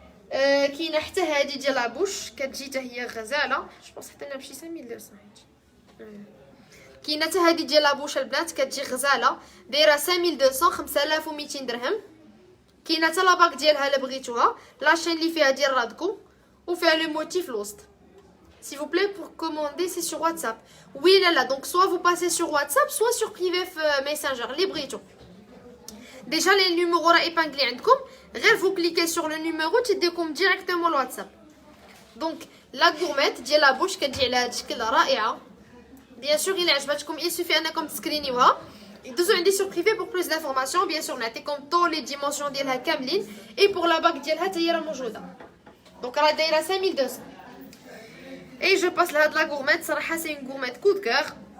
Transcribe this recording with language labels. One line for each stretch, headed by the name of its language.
Arabic: كاينه حتى هذه ديال لابوش كتجي حتى هي غزاله. جو بونس حتى انا بشي 5200. كاينه حتى هذه ديال لابوش البنات كتجي غزاله دايره 5200 5200 درهم. كاينه حتى لاباك ديالها الا بغيتوها لاشين اللي فيها ديال رادكو وفيها لو موتيف الوسط.
French: S'il vous plaît pour commander c'est sur WhatsApp. Oui là donc soit vous passez sur WhatsApp soit sur privé Messenger
Arabic: اللي بغيتو.
French: Déjà les numéros راه épinglés
Arabic: عندكم غير
French: vous cliquez sur le numéro تديكم directement الواتساب.
Arabic: دونك لا غورميت ديال لابوش كتجي على هذا الشكل رائعه. بيان سور الا عجبتكم يسوفي انكم تسكرينيوها دوزو عندي سور بريفي بور بلوس دانفورماسيون. بيان سور نعطيكم طول لي ديمونسيون ديالها كاملين اي بور لا باك ديالها حتى هي راه موجوده. دونك راه دايره 5200. اي جو باس لهاد لا غورميت صراحه سي اون غورميت كود كور.